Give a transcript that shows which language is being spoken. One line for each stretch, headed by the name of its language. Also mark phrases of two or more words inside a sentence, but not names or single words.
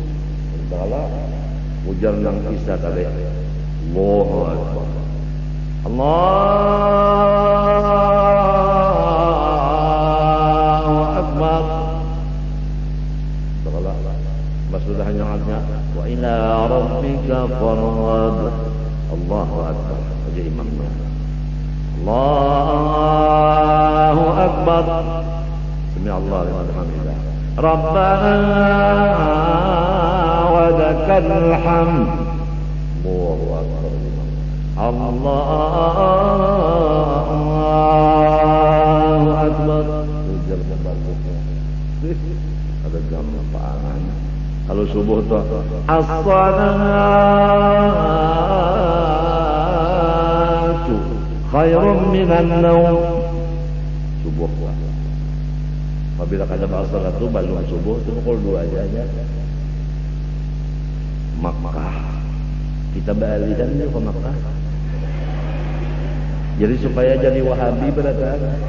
Banjar: Ujar yang Isa tadi,
Arabic: الله أكبر. الله أكبر.
Banjar: Sudah hanya
Arabic: وإلى ربك فارغب. الله أكبر.
Banjar: Aja imamnya.
Arabic: الله أكبر. سمع الله لمن حمده. ربنا ولك الحمد. الله أكبر. الله أكبر.
Banjar: Ujar membagusnya. Ada gampang. Kalau subuh tuh
Arabic: الصلاة خير من النوم.
Banjar: Subuh. Apabila kada asar itu belum subuh itu pukul 2 aja. Makkah. Kita balikan dia ke Makkah. Jadi supaya jadi Wahabi berarti.